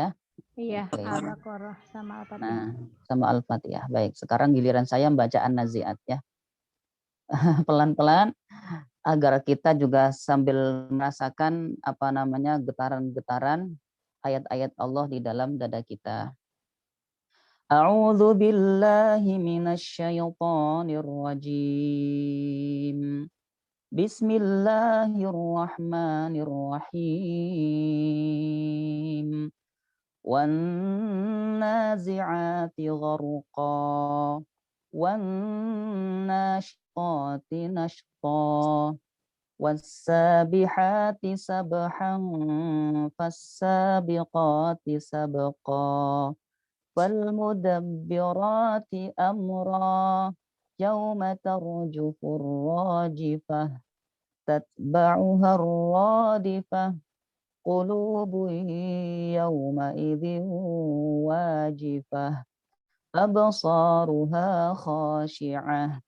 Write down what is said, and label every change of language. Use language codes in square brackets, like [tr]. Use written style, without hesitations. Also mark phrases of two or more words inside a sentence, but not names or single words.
[id] Iya, Al-Baqarah sama Al-Fatihah. Nah, sama Al-Fatihah. Baik, sekarang giliran saya membaca An-Nazi'at ya. Pelan-pelan agar kita juga sambil merasakan apa namanya getaran-getaran ayat-ayat Allah di dalam dada kita. [ar] أعوذ بالله من الشيطان الرجيم. بسم الله الرحمن الرحيم. والنازعات غرقا. والناشطات نشطا. والسابحات سبحا. فالسابقات سبقا. فالمدبرات أمرا يوم ترجف الراجفة تتبعها الرادفة قلوب يومئذ واجفة أبصارها خاشعة